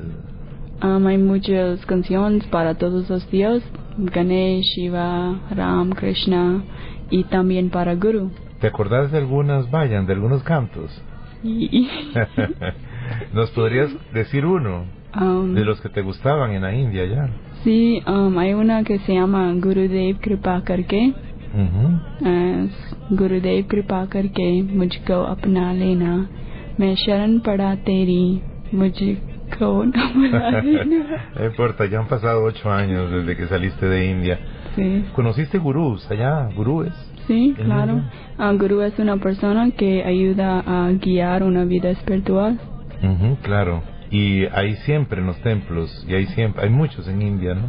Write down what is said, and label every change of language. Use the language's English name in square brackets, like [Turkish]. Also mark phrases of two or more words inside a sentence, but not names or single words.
[Spanish] Hay muchas canciones para todos los dioses, Ganesh, Shiva, Ram, Krishna, y también para Guru. ¿Te acordás de algunas vayan, de algunos cantos? ¿Nos podrías decir uno de los que te gustaban en la India ya? Sí, hay una que se llama Gurudev Kripa Karke. [Hindi] गुरुदेव कृपा करके मुझको अपना लेना, मैं शरण पड़ा तेरी मुझको [Spanish] No importa, ya han pasado 8 años desde que saliste de India. Sí. ¿Conociste gurús allá? ¿Gurúes? Sí, claro. Gurú es una persona que ayuda a guiar una vida espiritual. Claro. Y hay siempre en los templos, y hay muchos en India, ¿no?